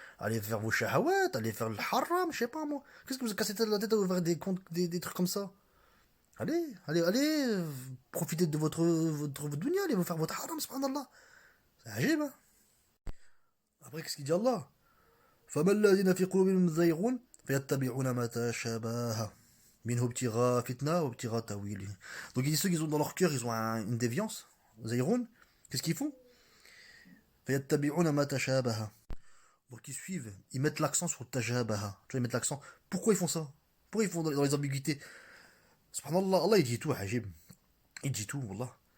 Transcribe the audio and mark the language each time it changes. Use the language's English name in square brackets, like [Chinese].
[French] Allez faire vos shahawat, allez faire le haram, je sais pas moi. Qu'est-ce que vous cassez la tête à ouvrir des comptes, des trucs comme ça? Allez, profitez de votre dunya, allez vous faire votre haram, subhanallah. C'est ajib, hein. Après, qu'est-ce qu'il dit Allah? [Arabic] فما الذين في قلوبهم زيغون فيتبعون ما تشابه منه ابتغاء فتنة وابتغاء تأويله. [French] Donc il dit ceux qui ont dans leur cœur, ils ont une déviance, Zayroun, qu'est-ce qu'ils font? [Arabic] فيتبعون ما تشابه. [French] Donc ils suivent, ils mettent l'accent sur tajabaha. Tu vois, ils mettent l'accent. Pourquoi ils font ça? Pourquoi ils font dans les ambiguïtés? Subhanallah, Allah il dit tout, ajib. Il dit tout, wallah.